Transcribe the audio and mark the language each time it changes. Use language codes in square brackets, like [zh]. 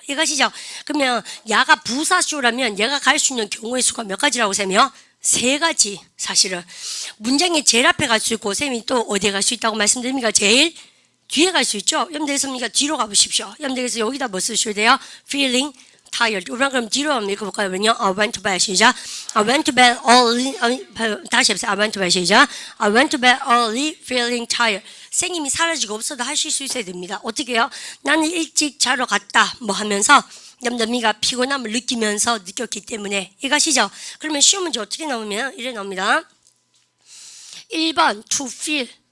[ko] 이것이죠. 그러면 야가 부사쇼라면 얘가 갈 수 있는 경우의 수가 몇 가지라고 세며 세 가지 사실은 문장의 제일 앞에 갈 수 있고 쌤이 또 어디에 갈 수 있다고 말씀드립니까? 제일 뒤에 갈 수 있죠. 여러분들 그래서 뒤로 가보십시오. 여러분들 그래서 여기다 뭐 쓰셔야 돼요? [en] feeling tired. [ko] 우리가 그럼 뒤로 한번 읽어볼까요? [en] I went to bed. [ko] 시작. [en] I went to bed early. [ko] 다시 해보세요. [en] I went to bed. [ko] 시작. [en] I went to bed early feeling tired. [ko] 생님이 사라지고 없어도 하실 수 있어야 됩니다. 어떻게 해요? 나는 일찍 자러 갔다 뭐 하면서 염더미가 피곤함을 느끼면서 느꼈기 때문에 이것이죠. 그러면 쉬운 문제 어떻게 나오면 이래 나옵니다. [en] 1번 to feel.